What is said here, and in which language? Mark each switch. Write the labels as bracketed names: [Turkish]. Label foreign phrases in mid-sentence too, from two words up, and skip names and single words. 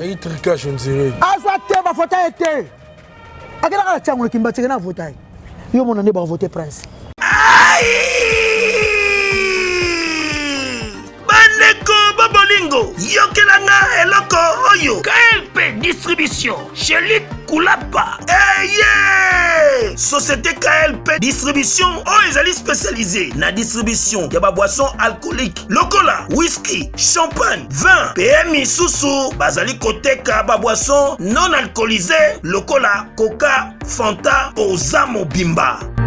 [Lingala] Ayi tricage, [French] on dirait. [Lingala] Azwa te, bavota ye te. Akelaka na tiango na kimba, tsheke na vota ye. Yo mona nde bavote Prince. Ai! Bandeko ba bolingo, yokelanga eloko oyo. K L P Distribution, chez Luc Kulapa. Eh, yeah! Société K L P Distribution, oyo ezali spécialisée na distribution ya ba [French] boissons alcooliques. [Lingala] Lokola whisky, champagne, vin. Pe misusu, bazali koteka ba [French] boissons non alcoolisées. [Lingala] Lokola Coca, Fanta, oza mobimba.